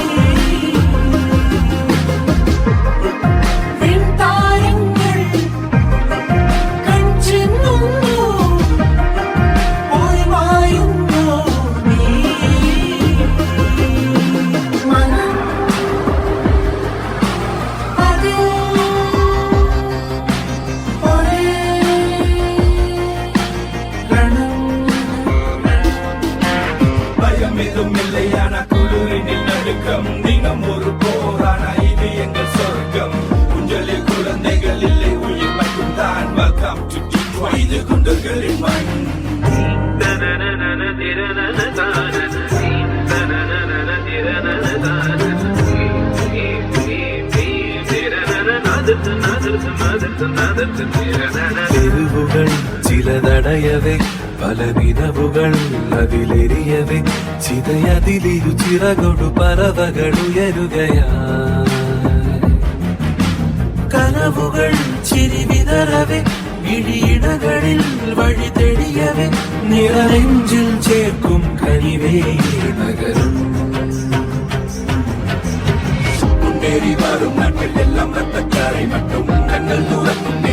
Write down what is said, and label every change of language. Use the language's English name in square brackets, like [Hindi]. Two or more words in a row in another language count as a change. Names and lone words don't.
[Malayalam] വിൺതാരങ്ങൾ കൺചിന്നുന്നു, പോയി മായുന്നു നീ. മനം അതിൽ ഒരേ ரணம். [Tamil] பயம் எதுவும் இல்லையான குளிரினில் நடுக்கம், தினம் ஒரு போரான இது எங்கள் சொர்க்கம். குஞ்சலில் குழந்தைகள் இல்லை, உயிர் மட்டும் தான். [English] Welcome to Detroit, [Tamil] இது குண்டர்களின் மண். [Malayalam] തെരുവുകൾ ചിലതടയവേ, പല നിലവുകൾ അതിലെരിയവേ, ചിതയതിലിരു ചിറകൊടു പറവകളുയരുകയായി. കനവുകൾ ചിരി വിതറവേ, ഇടിയിടകളിൽ വഴി തെളിയവേ, നിറനെഞ്ചിൽ ചേർക്കും കനിവേ നഗരം. [Tamil] முன்னேறி வரும் நாட்கள் எல்லாம் ரத்தக்காரை மட்டும். கண்கள் தூர